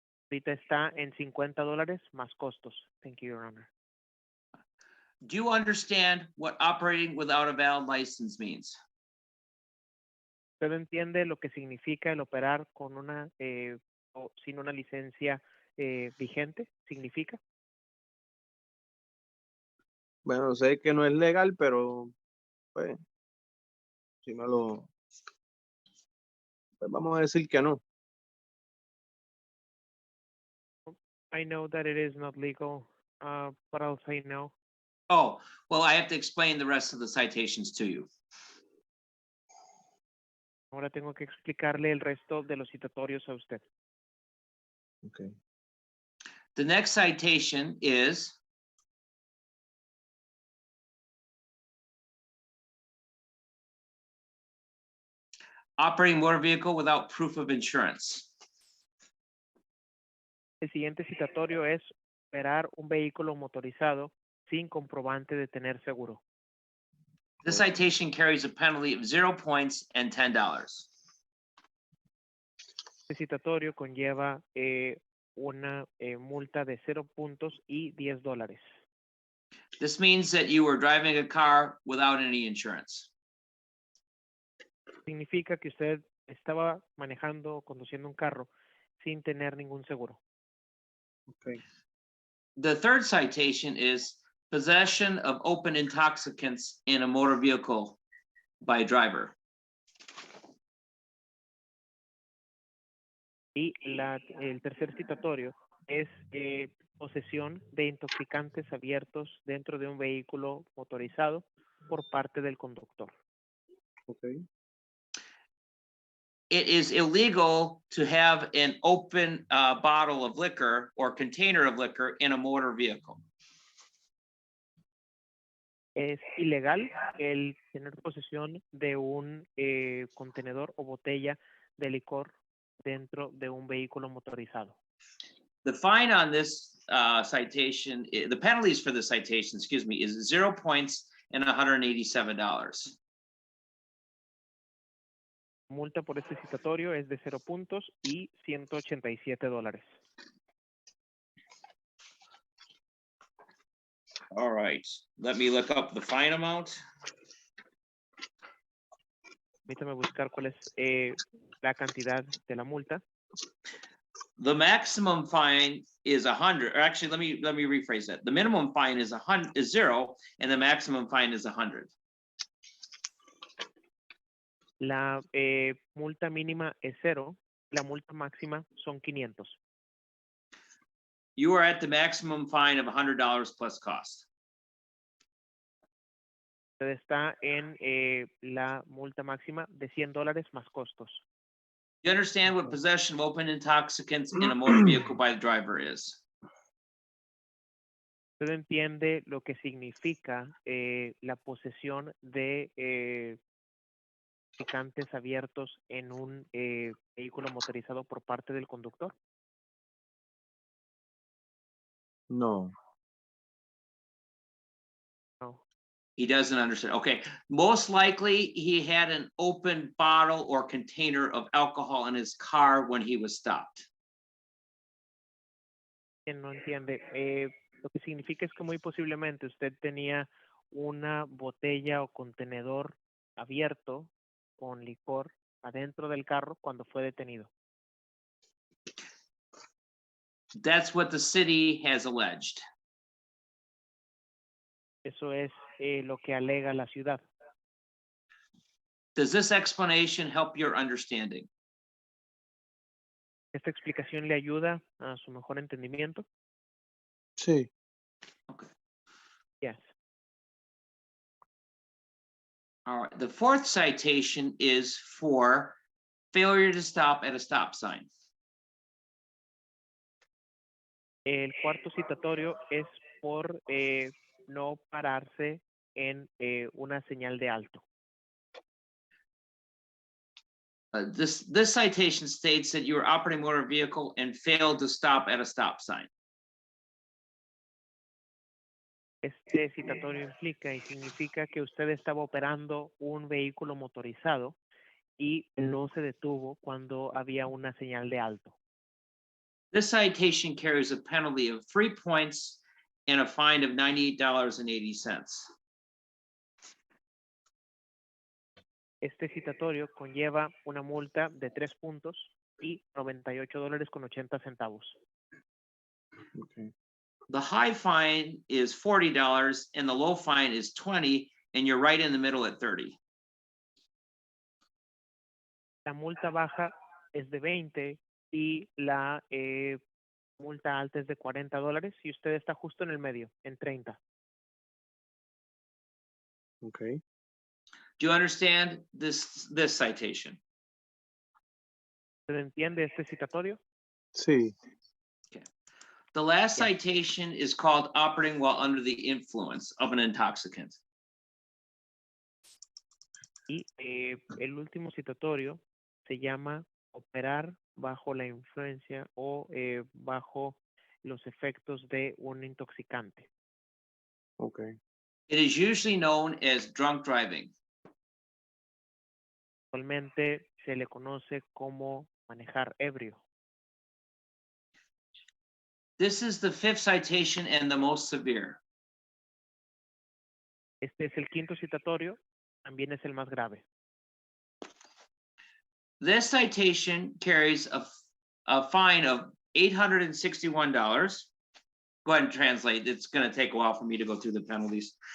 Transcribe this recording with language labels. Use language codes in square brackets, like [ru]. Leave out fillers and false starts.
[es] Ahorita está en $50 más costos. [en] Thank you, Your Honor. Do you understand what operating without a valid license means? [es] ¿Usted entiende lo que significa el operar con una o sin una licencia vigente? ¿Significa? Bueno, sé que no es legal, pero pues, si me lo... Pues vamos a decir que no. [en] I know that it is not legal, but I'll say no. Oh, well, I have to explain the rest of the citations to you. [es] Ahora tengo que explicarle el resto de los citatorios a usted. [en] Okay. The next citation is operating motor vehicle without proof of insurance. [es] El siguiente citatorio es operar un vehículo motorizado sin comprobante de tener seguro. [en] This citation carries a penalty of 0 points and $10. [es] Este citatorio conlleva una multa de 0 puntos y $10. [en] This means that you were driving a car without any insurance. [es] Significa que usted estaba manejando o conduciendo un carro sin tener ningún seguro. [en] Okay. The third citation is possession of open intoxicants in a motor vehicle by a driver. [es] Y el tercer citatorio es posesión de intoxicantes abiertos dentro de un vehículo motorizado por parte del conductor. [en] Okay. It is illegal to have an open bottle of liquor or container of liquor in a motor vehicle. [es] Es ilegal el tener posesión de un contenedor o botella de licor dentro de un vehículo motorizado. [en] The fine on this citation, the penalties for the citation, excuse me, is 0 points and $187. [es] Multa por este citatorio es de 0 puntos y $187. [en] All right, let me look up the fine amount. [es] Permítame buscar cuál es la cantidad de la multa. [en] The maximum fine is 100, or actually, let me rephrase that. The minimum fine is 0, and the maximum fine is 100. [es] La multa mínima es 0, la multa máxima son 500. [en] You are at the maximum fine of $100 plus cost. [es] Usted está en la multa máxima de $100 más costos. [en] You understand what possession of open intoxicants in a motor vehicle by the driver is? [es] Usted entiende lo que significa la posesión de intoxicantes abiertos en un vehículo motorizado por parte del conductor. No. [en] No. He doesn't understand. Okay, most likely he had an open bottle or container of alcohol in his car when he was stopped. [es] Quien no entiende. Lo que significa es que muy posiblemente usted tenía una botella o contenedor abierto con licor adentro del carro cuando fue detenido. [en] That's what the city has alleged. [es] Eso es lo que alega la ciudad. [en] Does this explanation help your understanding? [es] ¿Esta explicación le ayuda a su mejor entendimiento? Sí. [en] Okay. Yes. All right. The fourth citation is for failure to stop at a stop sign. [es] El cuarto citatorio es por no pararse en una señal de alto. [en] This citation states that you were operating a motor vehicle and failed to stop at a stop sign. [es] Este citatorio implica y significa que usted estaba operando un vehículo motorizado y no se detuvo cuando había una señal de alto. [en] This citation carries a penalty of 3 points and a fine of $98.80. [es] Este citatorio conlleva una multa de 3 puntos y $98.80. [en] Okay. The high fine is $40 and the low fine is 20, and you're right in the middle at 30. [es] La multa baja es de 20 y la multa alta es de $40 y usted está justo en el medio, en 30. [en] Okay. Do you understand this citation? [es] ¿Usted entiende este citatorio? Sí. [en] The last Yeah. citation is called operating while under the influence of an intoxicant. [es] Y el último citatorio se llama operar bajo la influencia o bajo los efectos de un intoxicante. [en] Okay. It is usually known as drunk driving. [es] Actualmente se le conoce como manejar ebrio. [en] This is the fifth citation and the most severe. [es] Este es el quinto citatorio, también es el más grave. [en] This citation carries a fine of $861. Go ahead and translate. It's going to take a while for me to go through the penalties.